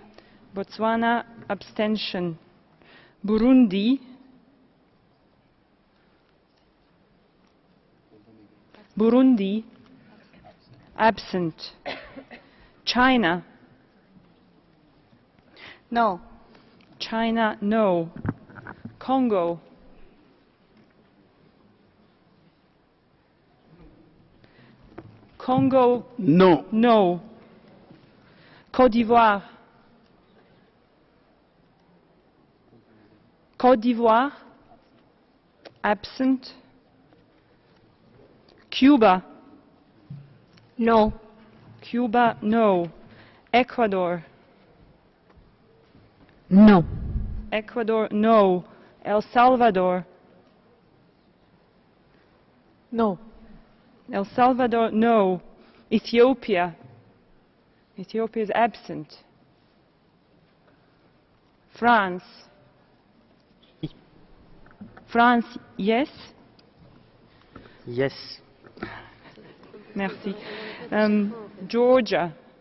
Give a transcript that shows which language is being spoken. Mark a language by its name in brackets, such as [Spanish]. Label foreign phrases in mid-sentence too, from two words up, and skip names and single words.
[English] Botswana, abstention. Burundi. Burundi, absent. China. No. China, no. Congo. Congo, No. no. Côte d'Ivoire. Côte d'Ivoire, absent. Cuba. No. Cuba, no. Ecuador. No. Ecuador, no. El Salvador. No. El Salvador, no. Ethiopia. Ethiopia is absent. France. France, yes. Yes. Merci. Georgia.